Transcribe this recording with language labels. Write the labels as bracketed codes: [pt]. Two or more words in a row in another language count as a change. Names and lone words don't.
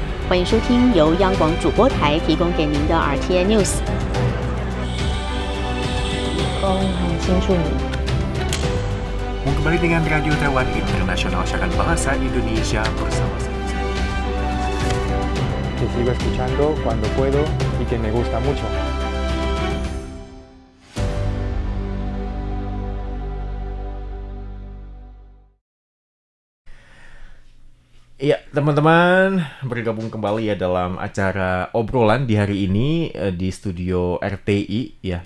[zh] 欢迎收听由央广主播台提供给您的 RTI News。很清楚你。 [id] Kembali dengan Radio Taiwan Internasional, siaran bahasa Indonesia bersama saya. [es] Que sigo escuchando cuando puedo y que me gusta mucho. [id] Iya, teman-teman, bergabung kembali ya dalam acara obrolan di hari ini di studio RTI ya.